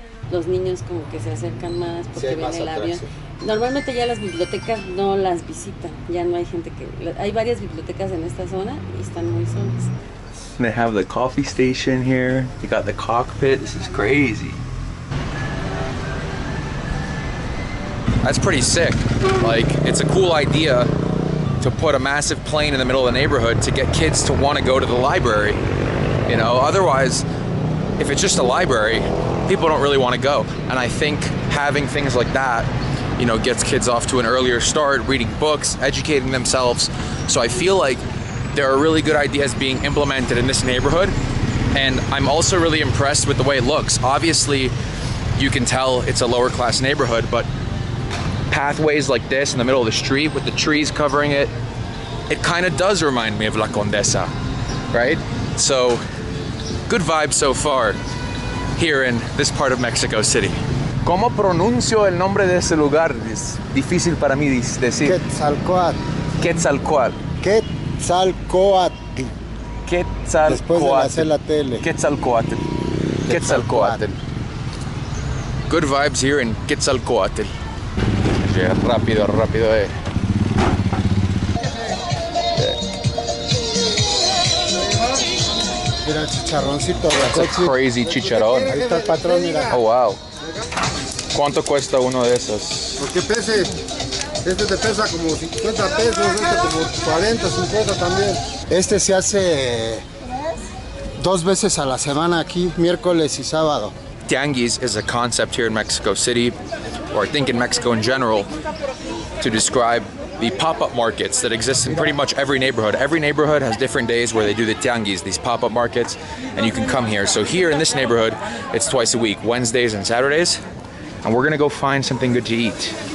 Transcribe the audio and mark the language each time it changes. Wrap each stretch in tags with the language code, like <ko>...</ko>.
<es>los niños como que se acercan más porque Sí, hay ven más el avión. atracción. Normalmente ya las bibliotecas no las visitan, ya no hay gente hay varias bibliotecas en esta zona y están muy solas.</es> <en>They have the coffee station here. They got the cockpit. This is crazy. That's pretty sick. Like, it's a cool idea to put a massive plane in the middle of the neighborhood to get kids to want to go to the library. You know, otherwise, if it's just a library, people don't really want to go. And I think having things like that, you know, gets kids off to an earlier start, reading books, educating themselves. So I feel like there are really good ideas being implemented in this neighborhood. And I'm also really impressed with the way it looks. Obviously, you can tell it's a lower class neighborhood, but pathways like this in the middle of the street with the trees covering it, it kind of does remind me of La Condesa, right? So, good vibes so far here in this part of Mexico City.</en> <es>¿Cómo pronuncio el nombre de ese lugar? Es difícil para mí decir. Quetzalcóatl. Quetzalcóatl. Quetzalcóatl. Después de la C la TL.</es> <en>Quetzalcóatl. Quetzalcóatl. Good vibes here in Quetzalcóatl.</en> <es>Yeah, rápido, rápido. Mira el chicharroncito.</es> <en>That's a crazy chicharrón.</en> <es>Ahí está el patrón, mira.</es> <en>Oh, wow.</en> <es>¿Cuánto cuesta uno de esos? Porque pese, este te pesa como 50 pesos, este como 40, 50 también. Este se hace 2 veces a la semana aquí, miércoles y sábado.</es> <en>Tianguis is a concept here in Mexico City, or I think in Mexico in general, to describe the pop-up markets that exist in pretty much every neighborhood. Every neighborhood has different days where they do the tianguis, these pop-up markets, and you can come here. So here in this neighborhood, it's twice a week, Wednesdays and Saturdays, and we're gonna go find something good to eat.</en>